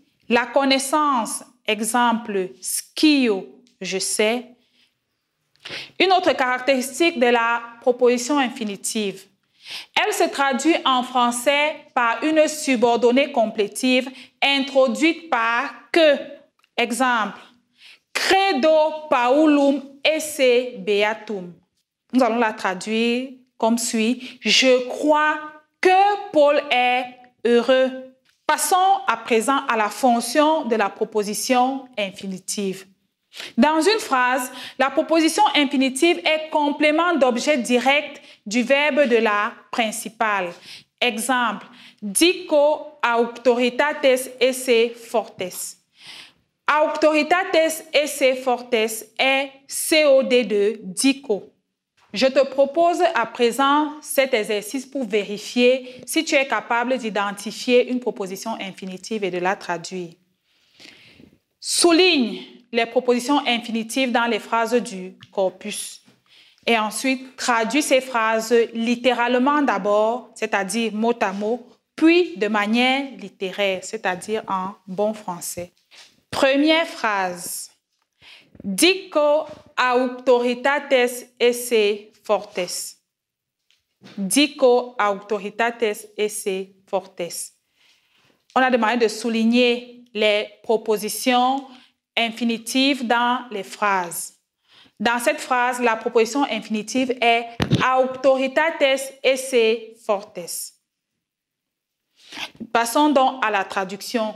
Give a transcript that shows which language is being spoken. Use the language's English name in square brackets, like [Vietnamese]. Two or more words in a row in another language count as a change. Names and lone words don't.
[French] La connaissance, exemple, skio, je sais. Une autre caractéristique de la proposition infinitive. Elle se traduit en français par une subordonnée complétive introduite par que. Exemple, [Latin] credo paulum esse beatum. [French] Nous allons la traduire comme suit. Je crois que Paul est heureux. Passons à présent à la fonction de la proposition infinitive. Dans une phrase, la proposition infinitive est complément d'objet direct du verbe de la principale. Exemple, [Latin] dico auctoritates esse fortes. Auctoritates esse fortes [French] est COD de dico. Je te propose à présent cet exercice pour vérifier si tu es capable d'identifier une proposition infinitive et de la traduire. Souligne les propositions infinitives dans les phrases du corpus. Et ensuite, traduis ces phrases littéralement d'abord, c'est-à-dire mot à mot, puis de manière littéraire, c'est-à-dire en bon français. Première phrase. [Latin] Dico auctoritates esse fortes. Dico auctoritates esse fortes. [French] On a demandé de souligner les propositions infinitives dans les phrases. Dans cette phrase, la proposition infinitive est [Latin] auctoritates esse fortes. [French] Passons donc à la traduction.